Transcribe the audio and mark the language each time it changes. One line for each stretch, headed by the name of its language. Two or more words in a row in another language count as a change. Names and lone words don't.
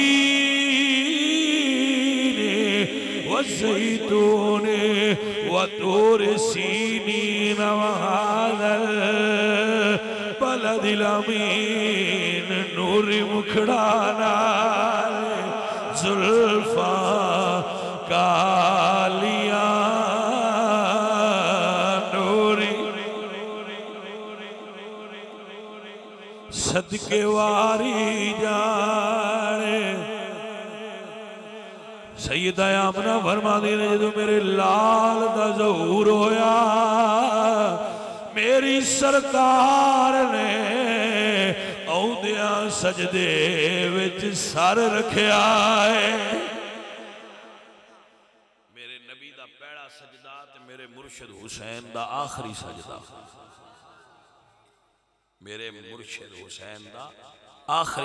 Arabic: والزيتون وطور سينين وهذا البلد الأمين
Punjabi: نور مکھڑانا زلفا کالیاں صدقے واری جانے سیدہ آمنہ فرما دینے جدو میرے لال دا ظہور ہویا میری سرکار نے اوندیاں سجدے وچ سر رکھیا ہے میرے نبی دا پہلا سجدہ تے میرے مرشد حسین دا آخری سجدہ میرے مرشد حسین دا آخری